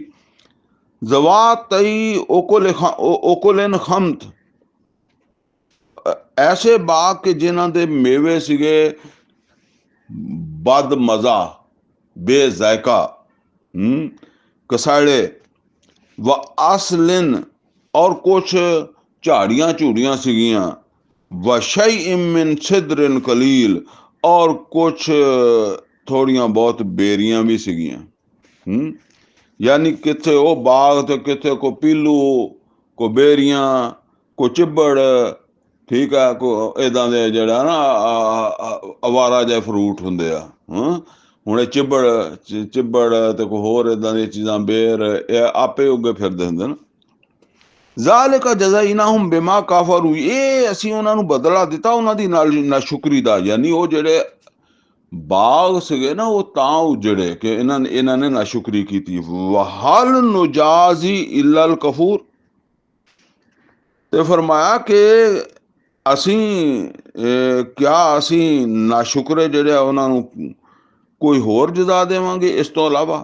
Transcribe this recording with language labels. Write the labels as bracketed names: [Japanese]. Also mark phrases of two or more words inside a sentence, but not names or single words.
[Arabic] ذَوَاتَيْ أُكُلٍ خَمْطٍ, [Punjabi] ਐਸੇ ਬਾਗ ਕਿ ਜਿਨ੍ਹਾਂ ਦੇ ਮੇਵੇ ਸੀਗੇ ਬਦ ਮਜ਼ਾ, ਬੇਜ਼ਾਇਕਾ, ਕਸਾੜੇ, [Arabic] وَأَثْلٍ, [Punjabi] ਔਰ ਕੁਛ ਝਾੜੀਆਂ ਝੂੜੀਆਂ ਸੀਗੀਆਂ, [Arabic] وَشَيْءٍ مِنْ سِدْرٍ قَلِيلٍ, [Punjabi] ਔਰ ਕੁਛ ਥੋੜ੍ਹੀਆਂ ਬਹੁਤ ਬੇਰੀਆਂ ਭੀ ਸੀਗੀਆਂ। ਯਾਨੀ ਕਿੱਥੇ ਉਹ ਬਾਗ ਤੇ ਕਿੱਥੇ ਕੋ ਪੀਲੂ, ਕੋ ਬੇਰੀਆਂ, ਕੋ ਚਿੱਬੜ, ਠੀਕ ਹੈ, ਕੋ ਇੰਝ ਦੇ ਜਿਹੜਾ ਨਾ ਅਵਾਰਾ ਜਿਹੇ ਫਰੂਟ ਹੁੰਦੇ ਆ। ਹੁਣ ਚਿੱਬੜ ਤੇ ਕੋਈ ਹੋਰ ਇੰਝ ਦੀ ਚੀਜ਼ਾਂ, ਬੇਰ, ਇਹ ਆਪੇ ਉੱਗੇ ਫਿਰਦੇ ਹੁੰਦੇ ਨਾ। [Arabic] ذَٰلِكَ جَزَيْنَاهُمْ بِمَا كَفَرُوا, [Punjabi] ਇਹ ਅਸੀਂ ਉਹਨਾਂ ਨੂੰ ਬਦਲਾ ਦਿੱਤਾ ਉਹਨਾਂ ਦੀ ਨਾਸ਼ੁਕਰੀ ਦਾ। ਯਾਨੀ ਉਹ ਜਿਹੜੇ ਬਾਗ ਸੀਗੇ ਨਾ ਉਹ ਤਾਂ ਉਜੜੇ ਕਿ ਇਹਨਾਂ ਨੇ ਨਾਸ਼ੁਕਰੀ ਕੀਤੀ। [Arabic] وَهَلْ نُجَازِي إِلَّا الْكَفُورَ, [Punjabi] ਤੇ ਫਰਮਾਇਆ ਕਿ ਅਸੀਂ ਕਿਆ ਅਸੀਂ ਨਾਸ਼ੁਕਰੇ ਜਿਹੜੇ ਆ ਉਹਨਾਂ ਨੂੰ ਕੋਈ ਹੋਰ ਜਜ਼ਾ ਦੇਵਾਂਗੇ ਇਸ ਤੋਂ ਇਲਾਵਾ?